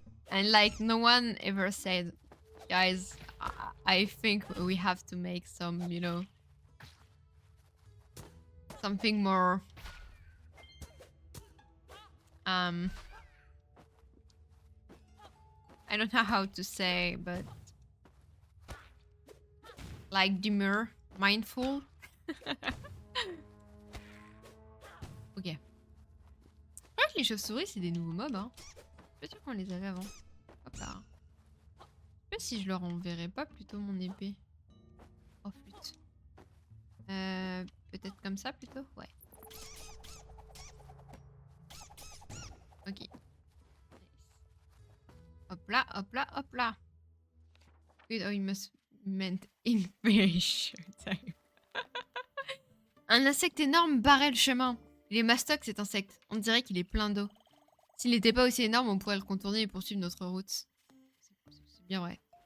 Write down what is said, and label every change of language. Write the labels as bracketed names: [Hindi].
[English] And like no one ever said, guys, I think we have to make some, you know, something more I don't know how to say, but like demure, mindful. Ok. [French] Ouais, les chauves-souris, c'est des nouveaux mobs, hein. Je suis pas sûre qu'on les avait avant. Hop là. Je sais pas si je leur enverrais pas plutôt mon épée. Oh flûte. Peut-être comme ça plutôt? Ouais. [English] Ok. Nice. [French] Hop là, hop là, hop là. [English] Good, oh, il must meant in very short time. [French] Un insecte énorme barrait le chemin. Il est mastoc cet insecte. On dirait qu'il est plein d'eau. S'il n'était pas aussi énorme, on pourrait le contourner et poursuivre notre route. C'est bien vrai.